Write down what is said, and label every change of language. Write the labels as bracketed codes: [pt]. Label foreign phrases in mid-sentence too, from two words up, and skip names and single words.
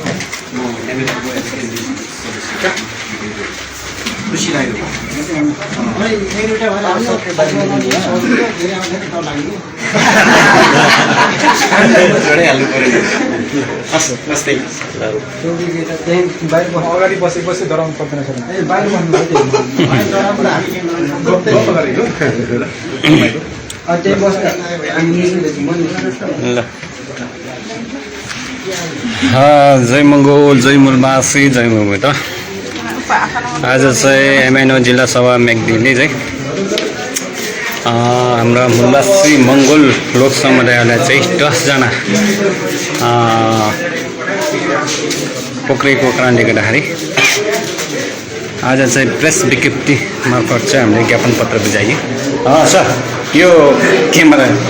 [ne] खुसी लाग्यो जोडिहाल्नु पऱ्यो हस् नमस्ते अगाडि बसेपछि डराउनु पर्दैन सर बाहिर जय मङ्गोल जय मुलमासी जय मुलमा त आज चाहिँ एमएनओ जिल्ला सभा मेघदिले चाहिँ हाम्रा मुलमासी मङ्गोल लोक समुदायलाई चाहिँ 10 जना पक्रेको कारणले गर्दाखेरि आज चाहिँ प्रेस विज्ञप्ति मार्फत चाहिँ हामीले ज्ञापन पत्र बुझाइयो सर यो क्यामेरा